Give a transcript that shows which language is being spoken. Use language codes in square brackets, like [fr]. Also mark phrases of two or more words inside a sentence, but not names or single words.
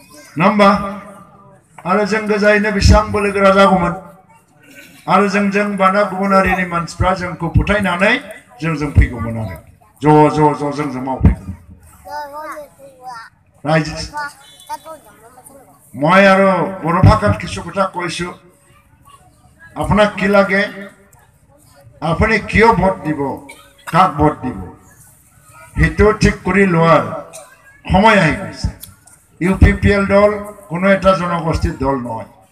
[brx] नम्बा आरो जों गोजायैनो बेसेबां बोलो गोरा जागौमोन आरो जों बाना गुबुन हारिनि मानसिफ्रा जोंखौ फोथायनानै जों फैगौमोन आरो जों मावफैगौमोन [as] रायजो মই আৰু বড়ো ভাষাত কিছু কথা কৈছো আপোনাক কি লাগে আপুনি কিয় ভোট দিব কাক ভোট দিব সেইটো ঠিক কৰি লোৱাৰ সময় আহি গৈছে ইউপিপিএল দল কোনো এটা জনগোষ্ঠীৰ দল নহয়